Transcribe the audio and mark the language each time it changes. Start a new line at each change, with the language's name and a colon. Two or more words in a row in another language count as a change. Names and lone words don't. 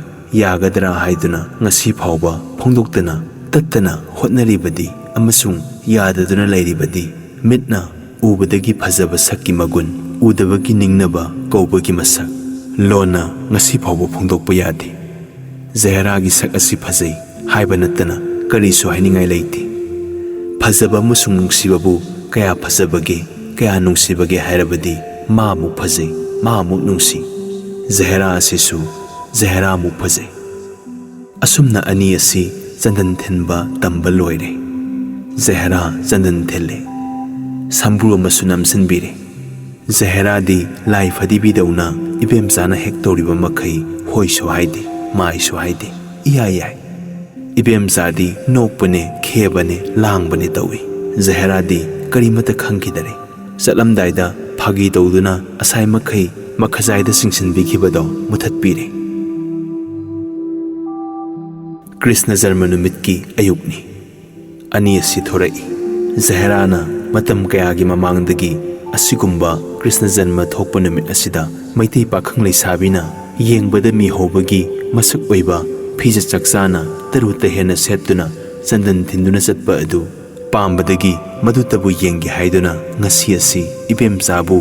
Manipuri: yagadra haiduna ngasi phauba phongdoktana tattana hotnaribadi amasung yadaduna lairibadi mitna ubadagi phajaba sakki magun udabagi ningnaba kaubagi masak lona ngasi phauba phongdokpa yade Jahera gi sak asi phajai haiba nattana karisu hainingai leite phajaba amasung nungsibabu kaya phajabage kaya nungsibage hairabadi ma mu phajai ma mu nungsi Jahera asisu Jahera mu phajai asumna ani asi chandan thenba tamba loire Jahera chandan thelle sambru amasu namsanbire Jahera di lai phadi bidawna ibemchana hek toriba makhai hoisu haide maisu haide iya ibemcha di nokpane khebane langbane tawi Jahera di karimata khangkidare chatlamdaida phagi tawduna asai makhai makhajaida singsinbikibado muthatpire Krishna Jarma numitki ayukni ani asi thorai Jahera na matam kayagi mamangdagi asigumba Krishna Jarma thokpa numit asida maitei pakhang leisabina yengbada mi hobagi masak oiba phija chakchana taruta hena setuna chandan thinduna chatpa adu pambadagi madutabu yengi haiduna ngasi asi ibemchabu